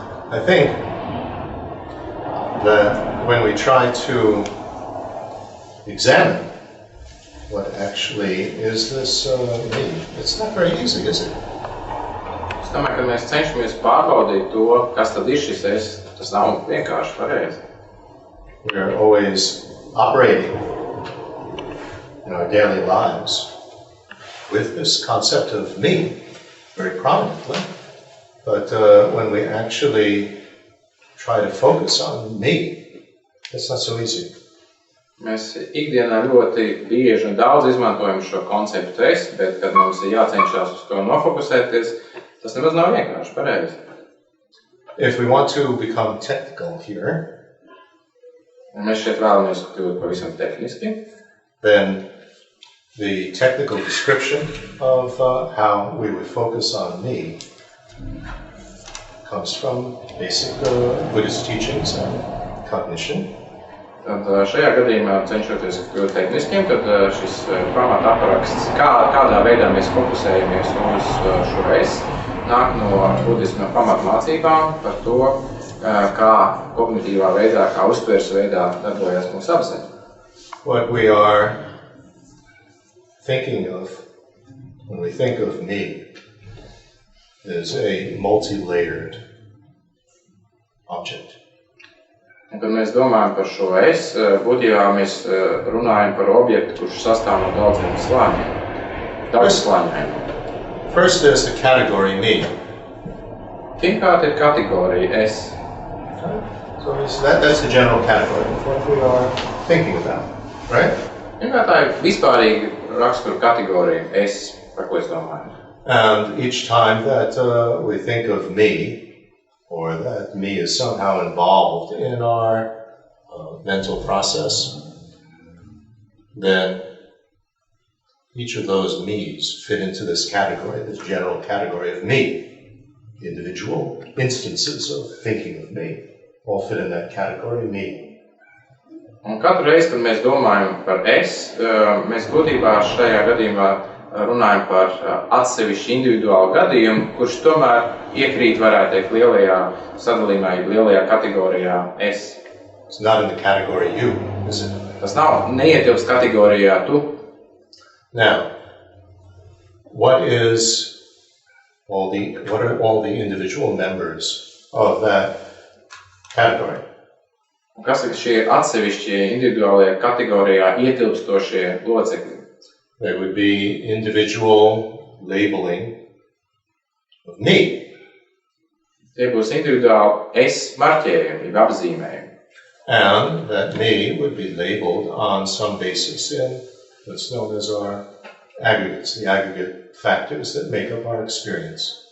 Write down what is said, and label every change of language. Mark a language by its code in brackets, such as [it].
[en] I think that when we try to examine what actually is this me, it's not very easy, is it? [lv] Es domāju, ka mēs cenšamies pārbaudīt to, kas tad ir šis es, tas nav vienkārši pareizi. [en] We're always operating in our daily lives with this concept of me very prominently. But when we actually try to focus on me, it's not so easy. [lv] Mēs ikdienā ļoti bieži un daudz izmantojam šo konceptu es, bet kad mums ir jācenšas uz to nofokusēties, tas nemaz nav vienkārši pareizi. [en] If we want to become technical here, [lv] Un mēs šeit vēlamies kļūt pavisam tehniski, [en] then the technical description of how we would focus on me comes from basic Buddhist teachings and cognition. [lv] Tad šajā gadījumā, cenšoties kļūt tehniskiem, tad šis pamata apraksts, kādā veidā mēs fokusējamies uz šo es, nāk no budisma pamatmācībām par to, kā kognitīvā veidā, kā uztveres veidā darbojas mūsu apziņa. [en] What we are thinking of when we think of me is a multi-layered object. [lv] Un, kad mēs domājam par šo es, būtībā mēs runājam par objektu, kurš sastāv no daudziem slāņiem. Daudz slāņiem. [en] First there's the category me. [lv] Pirmkārt ir kategorija es. [en] So that's the general category of what we are thinking about, right? [lv] Pirmkārt tā ir vispārīga rakstura kategorija es, par ko es domāju. [en] And each time that we think of me, or that me is somehow involved in our mental process, then each of those me's fit into this category, this general category of me. The individual instances of thinking of me all fit in that category, me. [lv] Un katru reizi, kad mēs domājam par es, mēs būtībā šajā gadījumā runājam par atsevišķu individuālu gadījumu, kurš tomēr iekrīt, varētu teikt, lielajā sadalījumā, lielajā kategorijā es. [en] It's not in the category you, is it? [lv] Tas nav neietilpst kategorijā tu. [en] Now, what are all the individual members of that category? [lv] Un kas ir šie atsevišķie individuālajā kategorijā ietilpstošie locekļi? [en] There would be individual labeling of me. [lv] Tie būs individuāli es marķējumi, jeb apzīmējumi. [en] And that me would be labeled on some basis in what's known as our aggregates, the aggregate factors that make up our experience.